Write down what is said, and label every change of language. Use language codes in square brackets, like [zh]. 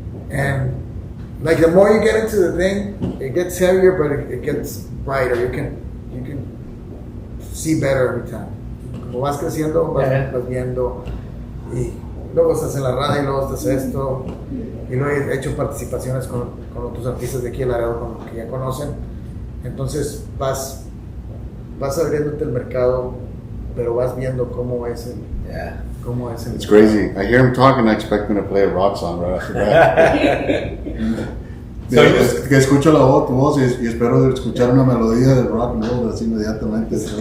[en] And like the more you get into the thing, it gets heavier, but it gets brighter. You can see better every time. [es] Como vas creciendo, vas viendo y luego estás en la radio y luego estás esto. Y luego he hecho participaciones con otros artistas de aquí en Laredo con los que ya conocen. Entonces vas abriéndote el mercado, pero vas viendo cómo es el. [en] Yeah. [es] Cómo es el. [en] It's crazy. I hear him talking, I expect him to play a rock song right after that. So [es] que escucho tu voz y espero escuchar una melodía de rock and roll así inmediatamente.